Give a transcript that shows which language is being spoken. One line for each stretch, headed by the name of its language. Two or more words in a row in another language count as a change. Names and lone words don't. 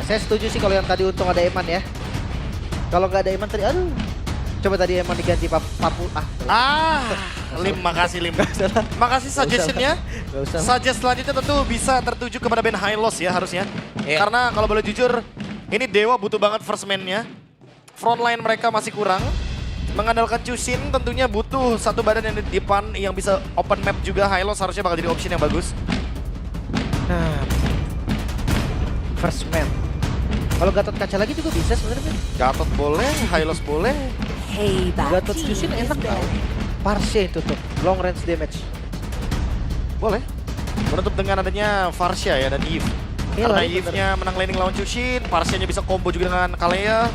Indonesian: Saya setuju sih kalau yang tadi untung ada Eman ya. Kalau nggak ada Eman tadi, aduh. Coba tadi Eman diganti Papu. Lim, makasih Lim. Makasih suggestionnya. Nggak usah. Suggest selanjutnya tentu bisa tertuju kepada band High Loss ya harusnya. Iya. Karena kalau boleh jujur, ini Dewa butuh banget
English: first man-
Indonesian: nya. frontline mereka masih kurang. Mengandalkan Chushin tentunya butuh satu badan yang di depan yang bisa
English: open map
Indonesian: juga. Hylos harusnya bakal jadi option yang bagus. Nah,
English: first man.
Indonesian: Kalau Gatot kaca lagi juga bisa sebenarnya. Gatot boleh, Hylos boleh. Hey, Gatot Jushin enak tau. Parse itu tuh,
English: long range damage.
Indonesian: Boleh. Menutup dengan adanya Farsha ya dan Eve. Iya, Karena bener. Eve-nya menang laning lawan Chushin, Farsha-nya bisa combo juga dengan Kalea.